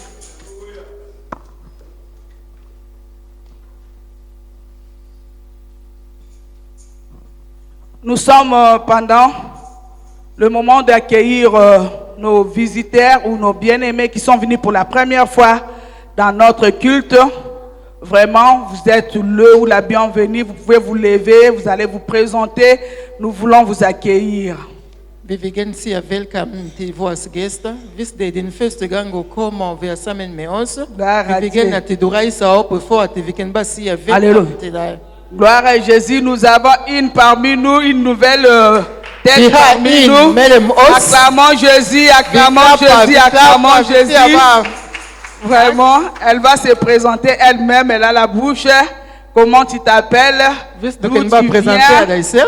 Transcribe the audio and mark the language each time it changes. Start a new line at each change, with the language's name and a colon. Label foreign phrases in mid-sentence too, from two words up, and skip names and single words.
French: Nous sommes pendant le moment d'accueillir nos visiteurs ou nos bien-aimés qui sont venus pour la première fois dans notre culte. Vraiment, vous êtes le ou la bienvenue. Vous pouvez vous lever, vous allez vous présenter. Nous voulons vous accueillir.
Swedish: Vi vill säga välkommen till våra gäster. Visst det är din första gång att komma och vara samman med oss. Vi vill att du reser upp för att vi kan bara säga välkommen till dig.
French: Gloire à Jésus. Nous avons parmi nous, une nouvelle tête parmi nous. Acclamons Jésus, acclamons Jésus, acclamons Jésus. Vraiment, elle va se présenter elle-même, elle a la bouche. Comment tu t'appelles? D'où tu viens?